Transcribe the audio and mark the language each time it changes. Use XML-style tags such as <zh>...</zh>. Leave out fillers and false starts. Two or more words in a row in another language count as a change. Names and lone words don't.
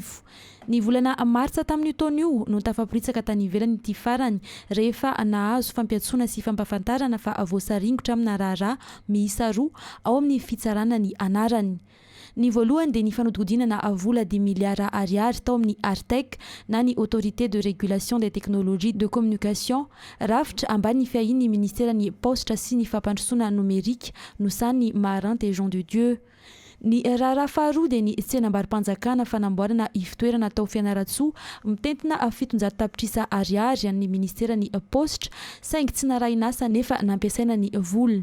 <mg>Ny volana martsa tamin'ny taona io no tafaporitsaka tany ivelany ity farany rehefa nahazo fampiatsoana sy fampafantarana fa voasaringotra amina raharaha miisa roa ao amin'ny fitsarana ny anarany. Ny voalohany dia ny fanodgodinana vola 10 miliara ariary tao amin'ny Artec na ny autorité de régulation des technologies de communication rafitra ambany fiahiny ny ministera ny postra sy ny fampandrosoana numérika no sany maharanty Jean de Dieu. Ny raharaha faharoa dia ny tsenam-barim-panjakana fanamboarana ifitoerana tao Fianaratsoa mitentina 700 tapitrisa ariary amin'ny ministera ny postra saingy tsy narahinasa nefa nampiasaina ny vola.</mg>